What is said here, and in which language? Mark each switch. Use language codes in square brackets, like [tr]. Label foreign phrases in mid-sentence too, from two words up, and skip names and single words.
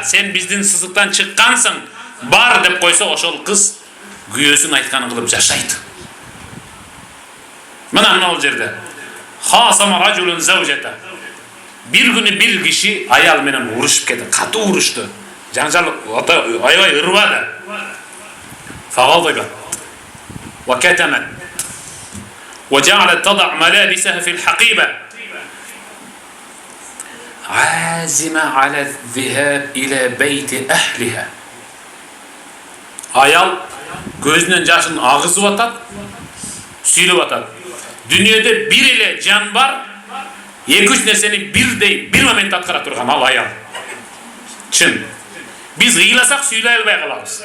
[ky] Сен биздин сызыктан чыккансың, бар деп койсо, ошол кыз күйөөсүнүн айтканын кылып жашайт. Мына бул жерде [ar] خاصم رجل زوجته. [ky] Бир күнү бир киши аял менен урушуп кетти, катуу урушту. Жаңжал аябай ырбады. [ar] فغضبت وكتمت وجعلت تضع ملابسها في الحقيبة. عازمة على الذهاب إلى بيت أهلها. [ky] Аял көзүнөн жашын агызып атат, сүйлөп атат. Дүниеде бир эле жан бар, эки-үч нерсени бирдей, бир моментте аткара турган ал аял. Чын. Биз ыйласак сүйлөй албай калабыз.